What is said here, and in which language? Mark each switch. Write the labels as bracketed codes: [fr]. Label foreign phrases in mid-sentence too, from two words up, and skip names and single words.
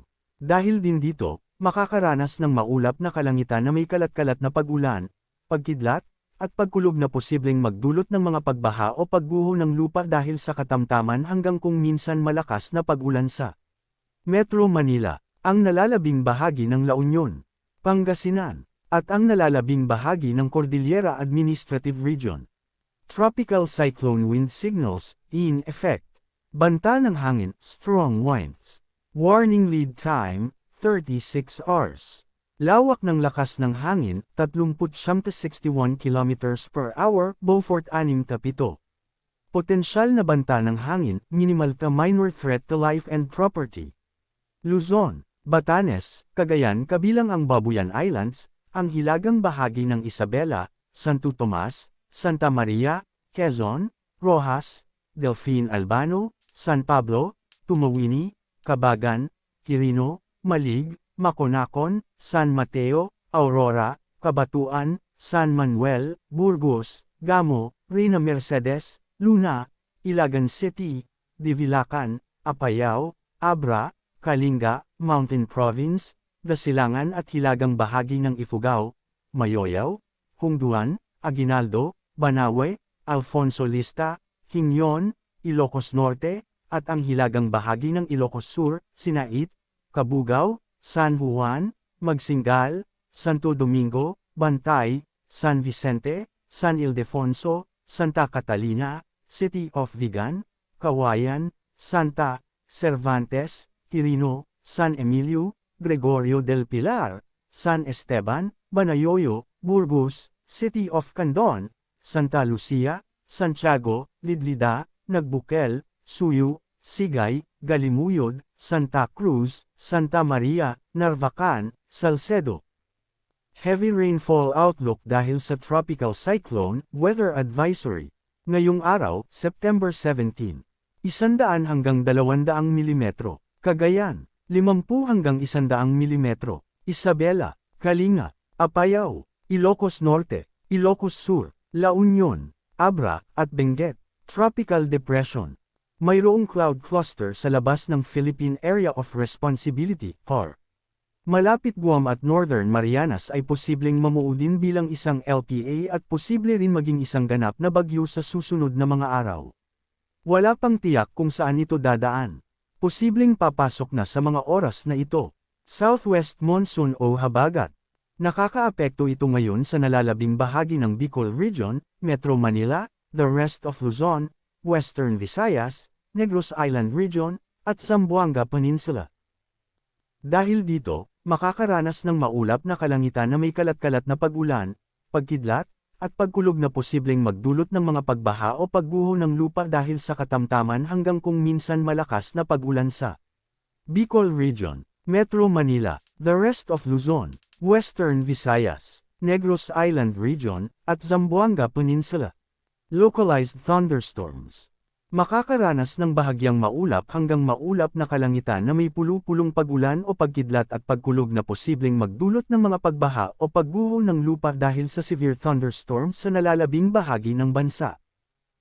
[tl] Dahil din dito, makakaranas ng maulap na kalangitan na may kalat-kalat na pag-ulan, pagkidlat, at pagkulog na posibleng magdulot ng mga pagbaha o pagguho ng lupa dahil sa katamtaman hanggang kung minsan malakas na pag-ulan sa Metro Manila, ang nalalabing bahagi ng La Union, Pangasinan, at ang nalalabing bahagi ng Cordillera Administrative Region. [en] Tropical Cyclone Wind Signals, in effect. [tl] Banta ng hangin, [en] strong winds. Warning lead time, 36 hours. [tl] Lawak ng lakas ng hangin, 30-61 km [en] per hour, [tl] Beaufort 6-7. Potensyal na banta ng hangin, [en] minimal to minor threat to life and property. [tl] Luzon, Batanes, Cagayan kabilang ang Babuyan Islands, ang hilagang bahagi ng Isabela, Santo Tomas, Santa Maria, Quezon, Rojas, Delfin Albano, San Pablo, Tumawini, Cabagan, Quirino, Malig, Maconacon, San Mateo, Aurora, Cabatuan, San Manuel, Burgos, Gamo, Reina Mercedes, Luna, Ilagan City, Divilacan, Apayao, Abra, Kalinga, Mountain Province, Dasilangan at hilagang bahagi ng Ifugao, Mayoyaw, Hungduan, Aguinaldo, Banawe, Alfonso Lista, Quinyon, Ilocos Norte, at ang hilagang bahagi ng Ilocos Sur, Sinait, Cabugao, San Juan, Magsingal, Santo Domingo, Bantay, San Vicente, San Ildefonso, Santa Catalina, City of Vigan, Kawayan, Santa, Cervantes, Quirino, San Emilio, Gregorio del Pilar, San Esteban, Banayoyo, Burgos, City of Candon, Santa Lucia, Santiago, Lidlida, Nagbukel, Suyu, Sigay, Galimuyod, Santa Cruz, Santa Maria, Narvacan, Salcedo. [en] Heavy rainfall outlook [tl] dahil sa [en] tropical cyclone, weather advisory. [tl] Ngayong araw, September 17, 100 hanggang 200 milimetro. Cagayan, 50 hanggang 100 milimetro. Isabela, Kalinga, Apayao, Ilocos Norte, Ilocos Sur, La Union, Abra, at Benguet. [en] Tropical Depression. [tl] Mayroong [en] cloud cluster [tl] sa labas ng Philippine Area of Responsibility, PAR. Malapit Guam at Northern Marianas ay posibleng mamuo din bilang isang LPA at posible rin maging isang ganap na bagyo sa susunod na mga araw. Wala pang tiyak kung saan ito dadaan. Posibleng papasok na sa mga oras na ito. [en] Southwest Monsoon [tl] o Habagat. Nakakaapekto ito ngayon sa nalalabing bahagi ng Bicol Region, Metro Manila, [en] the rest of Luzon, Western Visayas, Negros Island Region, at Zamboanga Peninsula. [tl] Dahil dito, makakaranas ng maulap na kalangitan na may kalat-kalat na pag-ulan, pagkidlat, at pagkulog na posibleng magdulot ng mga pagbaha o pagguho ng lupa dahil sa katamtaman hanggang kung minsan malakas na pag-ulan sa Bicol Region, Metro Manila, [en] the rest of Luzon, Western Visayas, Negros Island Region, at Zamboanga Peninsula. Localized thunderstorms. [tl] Makakaranas ng bahagyang maulap hanggang maulap na kalangitan na may pulu-pulong pag-ulan o pagkidlat at pagkulog na posibleng magdulot ng mga pagbaha o pagguho ng lupa dahil sa [en] severe thunderstorms [tl] sa nalalabing bahagi ng bansa.